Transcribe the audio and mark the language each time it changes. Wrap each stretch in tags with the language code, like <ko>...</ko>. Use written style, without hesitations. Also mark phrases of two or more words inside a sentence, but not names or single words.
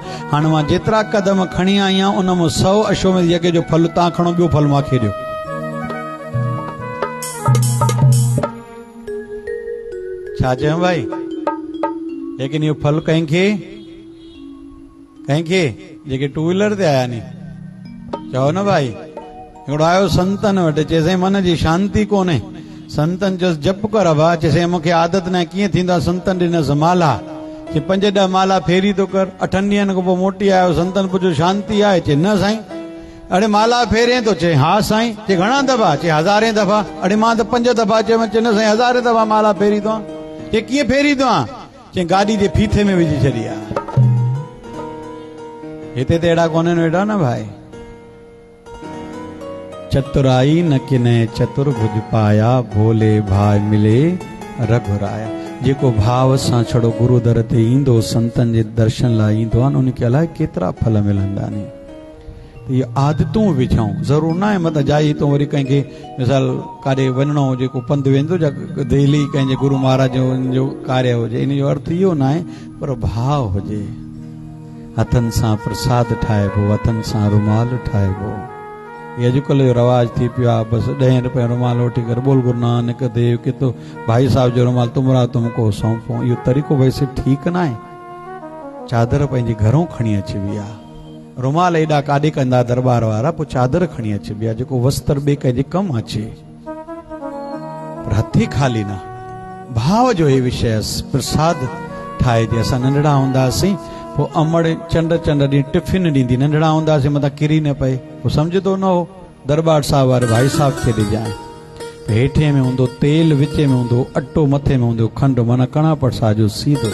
<sd>हाणे मां जेतिरा कदम खणी आई आहियां उन मां 100 अश्वमेध यज्ञ जो फल तव्हां खणो, ॿियो फल मूंखे ॾियो। छा चयूं भाई? लेकिन इहो फल कंहिंखे जेके 2 व्हीलर ते आया नी, चओ न भाई। हिकिड़ो आयो संतन वटि, चए साईं मन जी शांती कोन्हे। संतन चयोसि जप कर भा। चए साईं मूंखे आदत न आहे। कीअं थींदा? संतन ॾिनसि माला, चए 5-10 माला फेरी तो कर। 8 ॾींहंनि खां पोइ मोटी आयो। संतन पुछो शांती आहे? चए न साईं। अड़े माला फेरे तो? चए हा साईं। चए घणा दफ़ा? चए 1000 दफ़ा। अड़े मां त 5 दफ़ा चयो। चए न साईं 1000 दफ़ा माला फेरी तो। चए कीअं फेरी तो? चए गाॾी जे फीथे में विझी छॾी आहे। हिते त अहिड़ा कोन्हनि वेठा न भाई।</sd> <hi>चतुराई न किने चतुर्भुज पाया, भोले भाई मिले रघुराया।</hi> <sd>जेको भाव सां छड़ो गुरु दर ते ईंदो, संतन जे दर्शन लाइ ईंदो आहे, उनखे अलाए केतिरा फल मिलंदा नी। त इहे आदतूं विझूं। ज़रूर न आहे मतिलबु जाई तो वरी कंहिंखे मिसाल काॾे वञिणो हुजे, को पंधु वेंदो जा दिल्ली कंहिंजे गुरु महाराज जो कार्य हुजे, इन जो अर्थ इहो न आहे, पर भाव हुजे। हथनि सां प्रसाद ठाहिबो, हथनि सां रुमाल ठाहिबो। ये अॼुकल्ह जो रवाज थी पियो आहे। बसि 10 रुपया रुमाल वठी करे बोल गुरु नानक देव के तो भाई साहब जो रुमाल</sd> <hi>तुमरा तुमको सौंपो।</hi> <sd>इहो तरीक़ो वैसे ठीकु न आहे। चादर पंहिंजे घरों खणी अचिबी आहे। रुमाल एॾा काॾे कंदा दरबार वारा, पोइ चादर खणी अचिबी आहे जेको वस्त्र ॿिए कंहिंजे कमु अचे, पर हथी खाली न। भाव जो हे विषय प्रसाद ठाहिजे। असां नंढड़ा हूंदासीं, पोइ अमड़ चंड ॾींहुं टिफिन ॾींदी, नंढड़ा हूंदासीं मथां किरी न पए, पोइ सम्झंदो न हो दरबार साहिब वारे भाई साहब खे ॾिजांइ। हेठे में हूंदो तेल, विच में हूंदो अटो, मथे में हूंदो खंडु, माना कणा प्रसाद जो सीधो।</sd>